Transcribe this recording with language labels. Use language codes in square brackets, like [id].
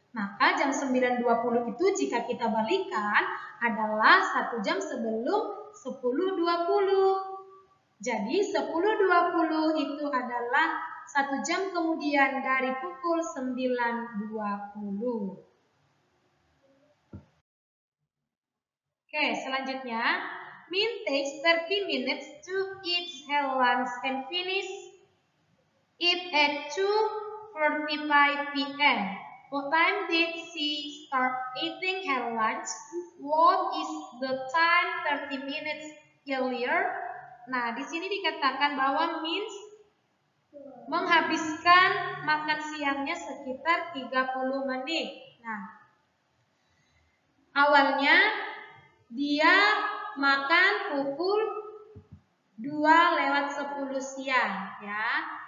[id] Maka jam 9.20 itu jika kita balikan adalah 1 jam sebelum 10.20. Jadi 10.20 itu adalah 1 jam kemudian dari pukul 9.20. Oke, selanjutnya. [en] Min takes 30 minutes to eat her lunch and finish it at 2:45 PM. What time did she start eating her lunch? What is the time 30 minutes earlier? [id] Nah, di sini dikatakan bahwa Min menghabiskan makan siangnya sekitar 30 menit. Nah, awalnya dia makan pukul 2:10 siang, ya.